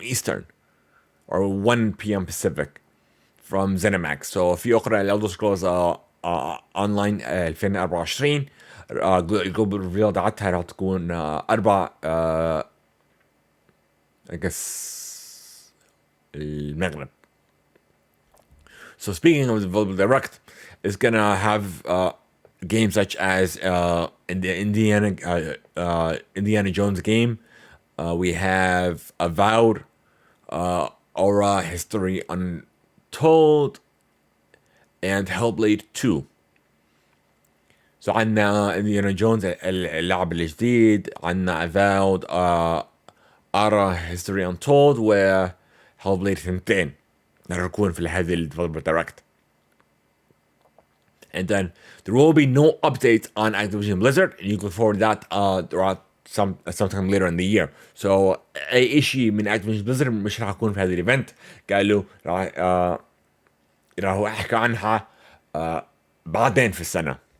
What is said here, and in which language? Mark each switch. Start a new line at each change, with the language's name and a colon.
English: Eastern or 1 p.m. Pacific from ZeniMax.
Arabic: So في أخرى Elder Scrolls Online 2024 الجلوبال ريفيل تاعتها راح تكون 4
English: I guess
Arabic: المغرب.
English: So speaking of the developer direct, it's gonna have games such as in the Indiana Jones game. We have Avowed, Aura, History Untold, and Hellblade 2.
Arabic: So عندنا Indiana Jones اللعب الجديد، عندنا Avowed, Aura, History Untold، و Hellblade 2 راح يكون في هذه الديفلوبر دايركت.
English: And then there will be no update on Activision Blizzard, and you can look forward to that throughout sometime later in the year.
Arabic: So اي شيء من Activision Blizzard مش راح يكون في هذا الايفنت. قالوا راح احكي عنها بعدين في السنة.